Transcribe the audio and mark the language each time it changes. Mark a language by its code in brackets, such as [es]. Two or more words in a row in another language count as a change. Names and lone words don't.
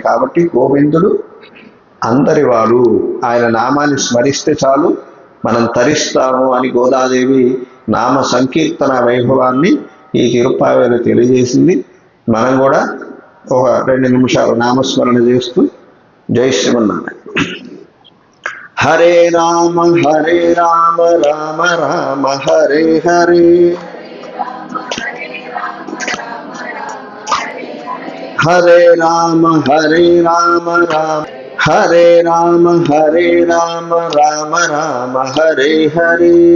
[te] కాబట్టి గోవిందుడు అందరివాడు, ఆయన నామాన్ని స్మరిస్తే చాలు మనం తరిస్తాము అని గోదాదేవి నామ సంకీర్తన వైభవాన్ని ఈ తిరుప్పావేలో తెలియజేసింది. మనం కూడా ఒక 2 నిమిషాలు నామస్మరణ చేస్తూ [sa] జై శ్రీమన్నారాయణ. హరే రామ రామ రామ హరే హరే, హరే రామ రామ హరే రామ రామ రామ హరే హరే,